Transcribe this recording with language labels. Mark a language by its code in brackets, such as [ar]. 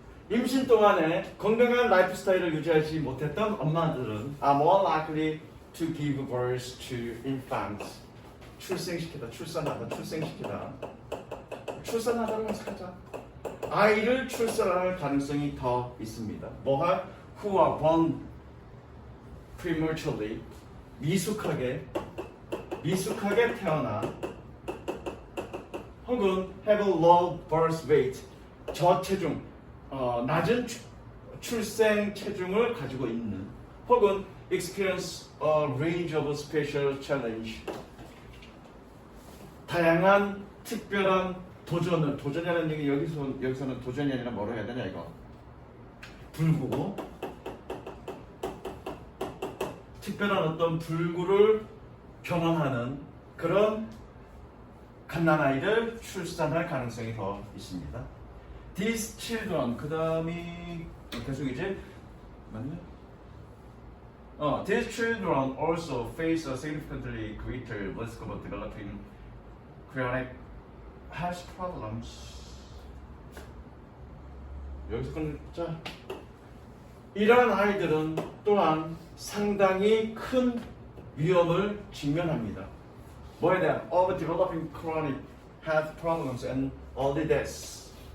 [ko] 임신 동안에 건강한 라이프 스타일을 유지하지 못했던 엄마들은 [en] are more likely to give birth to infants. [ko] 출생시키다, 출산하다, 출생시키다. 출산하다는 살자. 아이를 출산할 가능성이 더 있습니다. 뭐가? [en] Who are born prematurely. [ko] 미숙하게 태어나 혹은 [en] have a low birth weight. [ko] 저체중, 낮은 출생 체중을 가지고 있는 혹은 [en] experience a range of special challenge. [ko] 다양한 특별한 도전이라는 얘기 여기서는 도전이 아니라 뭐로 해야 되냐 이거 불구 특별한 어떤 불구를 경험하는 그런 갓난아이를 출산할 가능성이 더 있습니다. [en] These children [ko] 그 다음이 계속이지 맞냐? [en] These children also face a significantly greater risk of developing chronic health problems. [ko] 여기서 끊자. 이러한 아이들은 또한 상당히 큰 위험을 직면합니다. 뭐에 대한? [en] Of developing chronic health problems and early deaths.